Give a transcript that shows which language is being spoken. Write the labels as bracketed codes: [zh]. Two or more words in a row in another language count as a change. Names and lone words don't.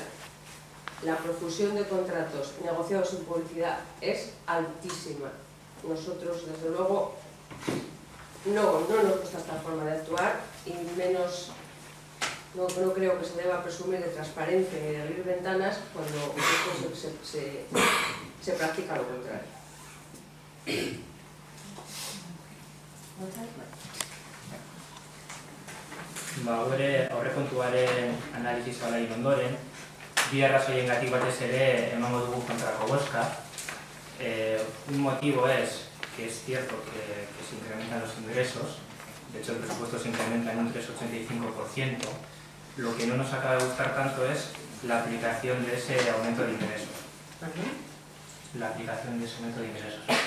[es] La profusión de contratos negociados sin publicidad es altísima. Nosotros, desde luego, no nos gusta esta forma de actuar y menos, no creo que se deba presumir de transparencia y de abrir ventanas cuando se practica lo contrario. [eu] Aurrekontuaren analizia egin ondoren, bi arrazoiengatik batez ere emango dugu kontrako bozka. [es] Un motivo es que es cierto que se incrementan los ingresos, de hecho el presupuesto se incrementa en un 3,85%. Lo que no nos acaba de gustar tanto es la aplicación de ese aumento de ingresos. La aplicación de ese aumento de ingresos.